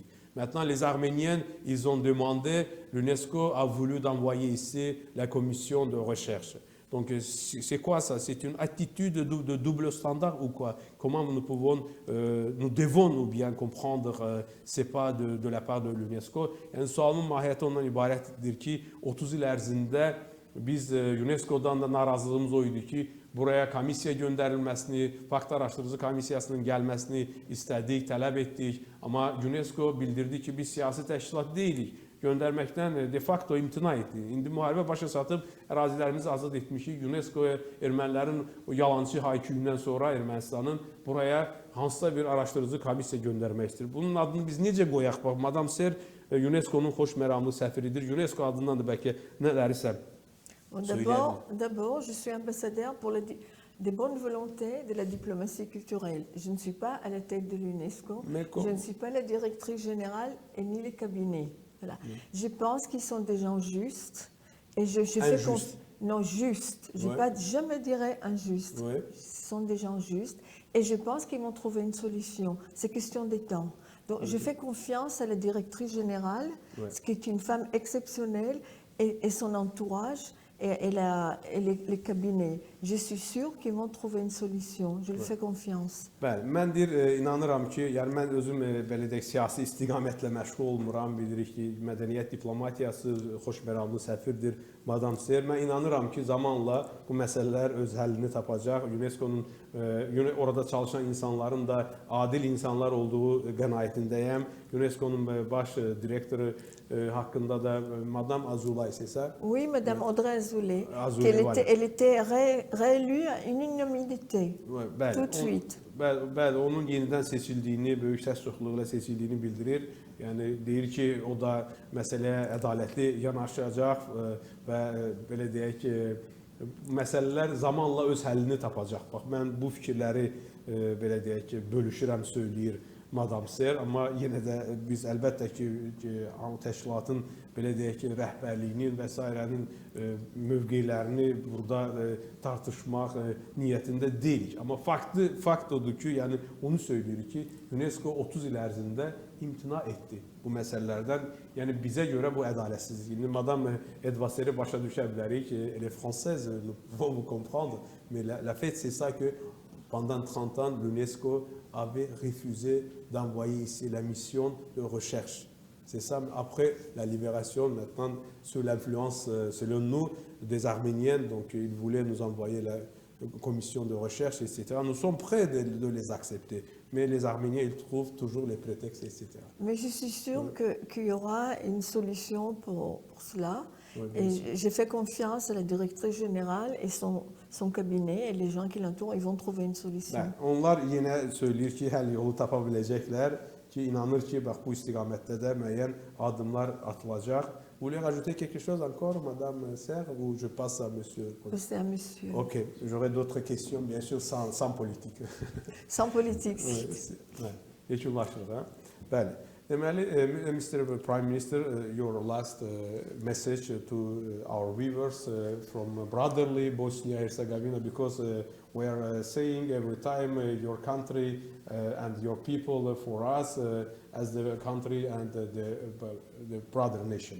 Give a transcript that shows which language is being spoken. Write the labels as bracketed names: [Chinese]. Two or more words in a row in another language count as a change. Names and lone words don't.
[French] Maintenant, les Arméniens, ils ont demandé, l'UNESCO a voulu d'envoyer ici la commission de recherche. Donc, c'est quoi ça? C'est une attitude de [English] double standard [French] ou quoi? Comment nous devons bien comprendre ces pas de la part de l'UNESCO? [Azerbaijani] Yani sualın mahiyyəti ondan ibarətdir ki, 30 il ərzində biz UNESCO-dan da narazılığımız o idi ki, buraya komissiya göndərilməsini, fakt araşdırıcı komissiyasının gəlməsini istədik, tələb etdik. Amma UNESCO bildirdi ki, biz siyasi təşkilat deyilik. Göndərməkdən [Latin] de facto [Azerbaijani] imtina etdi. İndi müharibə başa satıb ərazilərimizi azad etmişik. UNESCO-ya ermənilərin o yalancı hayküyündən sonra Ermənistanın buraya hansısa bir araşdırıcı komissiya göndərmək istəyir. Bunun adını biz necə qoyaq? Bax, Madame Serre UNESCO-nun xoş məramlı səfiridir. UNESCO adından da bəlkə nələrisə. [French] D'abord, je suis ambassadeur pour des bonnes volontés de la diplomatie culturelle. Je ne suis pas à la tête de l'UNESCO, je ne suis pas la directrice générale et ni les cabinets. Voilà. Je pense qu'ils sont des gens justes et je fais non justes. Je jamais dirais injustes. Oui. Ce sont des gens justes et je pense qu'ils vont trouver une solution. C'est question de temps. Donc, je fais confiance à la directrice générale, qui est une femme exceptionnelle, et son entourage. Et les cabinets. Je suis sûre qu'ils vont trouver une solution. Je lui fais confiance. [Azerbaijani] Bəli, mən inanıram ki, yəni mən özüm belə deyək siyasi istiqamətlə məşğul olmuram. Bilirik ki, mədəniyyət diplomatiyası xoşməramlı səfirdir Madame Serre. Mən inanıram ki, zamanla bu məsələlər öz həllini tapacaq. UNESCO-nun orada çalışan insanların da adil insanlar olduğu qənaətindəyəm. UNESCO-nun baş direktoru haqqında da Madame Azoulay, [French] c'est ça? Oui, Madame Audrey Azoulay. Elle était réélue à une unanimité, tout de suite. [Azerbaijani] Bəli, onun yenidən seçildiyini, böyük səs çoxluğuyla seçildiyini bildirir. Yəni deyir ki, o da məsələyə ədalətli yanaşacaq və belə deyək ki, məsələlər zamanla öz həllini tapacaq. Bax, mən bu fikirləri belə deyək ki, bölüşürəm, söyləyir Madame Serre, amma yenə də biz əlbəttə ki, təşkilatın belə deyək ki, rəhbərliyinin və s.'nin mövqeylərini burada tartışmaq niyyətində deyilik. Amma fakt odur ki, yəni onu söylüyoruz ki, UNESCO 30 il ərzində imtina etdi bu məsələlərdən. Yəni bizə görə bu ədalətsizlik. Madame Edvaseri başa düşə bilərik, [French] elle est française, nous pouvons vous comprendre, mais la fait c'est ça que pendant 30 ans, l'UNESCO avait refusé d'envoyer ici la mission de recherche. C'est ça, après la libération, maintenant, sous l'influence, selon nous, des Arméniens, donc ils voulaient nous envoyer la commission de recherche, etc. Nous sommes prêts de les accepter, mais les Arméniens, ils trouvent toujours les prétextes, etc. Mais je suis sûre qu'il y aura une solution pour cela. Et j'ai fait confiance à la directrice générale et son cabinet et les gens qui l'entourent, ils vont trouver une solution. [Azerbaijani] Onlar yenə söyləyir ki, həll yolu tapa biləcəklər ki, inanır ki, bax bu istiqamətdə də müəyyən addımlar atılacaq [French] Vous voulez rajouter quelque chose encore, Madame Serre, ou je passe à Monsieur? C'est un monsieur. Ok, j'aurai d'autres questions, bien sûr, sans politique. Sans politique. [Azerbaijani] Yekunlaşırıq, hə? Bəli. Deməli, [English] Mr. Prime Minister, your last message to our viewers from brotherly Bosnia-Herzegovina, because we are saying every time your country and your people for us as the country and the brother nation.